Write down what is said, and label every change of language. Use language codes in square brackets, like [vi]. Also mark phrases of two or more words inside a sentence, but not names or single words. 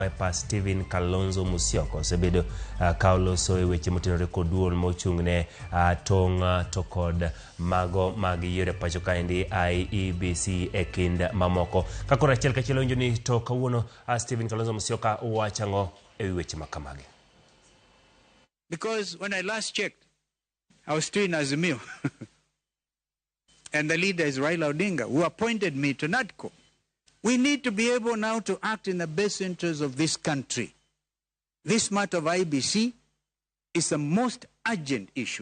[luo] pa Stephen Kalonzo Musyoka sebedo kauloso e weche motenore kod duol mochung'ne tong' to kod mago mag yiero pacho kaendi IEBC e kind mamoko. Kakora achiel kachiel winjo ni to kawuono Stephen Kalonzo Musyoka wachang'o e weche makamagi. [en] Because when I last checked, I was still in Azimio. And the leader is Raila Odinga, who appointed me to NADCO. We need to be able now to act in the best interest of this country. This matter of IEBC is the most urgent issue.